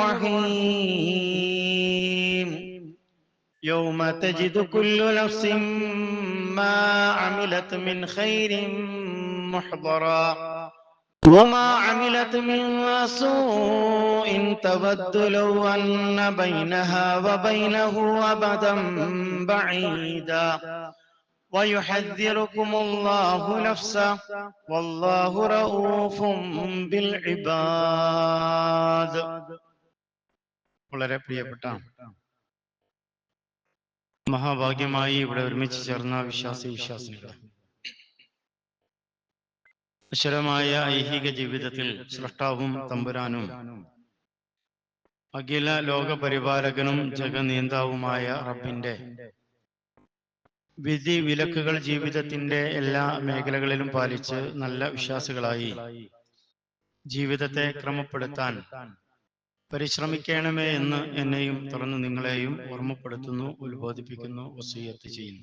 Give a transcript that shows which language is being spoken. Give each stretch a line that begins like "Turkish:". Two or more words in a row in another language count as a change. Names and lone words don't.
Arabic: الرحيم يوم تجد كل نفس ما عملت من خير محضرا وما عملت من سوء تود لو أن بينها وبينه أبدا بعيدا ويحذركم الله نفسه والله رؤوف بالعباد.
Malayalam: വളരെ പ്രിയപ്പെട്ട മഹാഭാഗ്യമായി ഇവിടെ ഒരുമിച്ച് ചേർന്ന വിശ്വാസികളെ, അക്ഷരമായ ഐഹിക ജീവിതത്തിൽ സൃഷ്ടാവും തമ്പുരാനും അഖില ലോക പരിപാലകനും ജഗനിയന്താവുമായ റബ്ബിന്റെ വിധി വിലക്കുകൾ ജീവിതത്തിന്റെ എല്ലാ മേഖലകളിലും പാലിച്ച് നല്ല വിശ്വാസികളായി ജീവിതത്തെ ക്രമപ്പെടുത്താൻ പരിശ്രമിക്കണമേ എന്ന് എന്നെയും തുടർന്ന് നിങ്ങളെയും ഓർമ്മപ്പെടുത്തുന്നു, ഉത്ബോധിപ്പിക്കുന്നു, വസിയ്യത്ത് ചെയ്യുന്നു.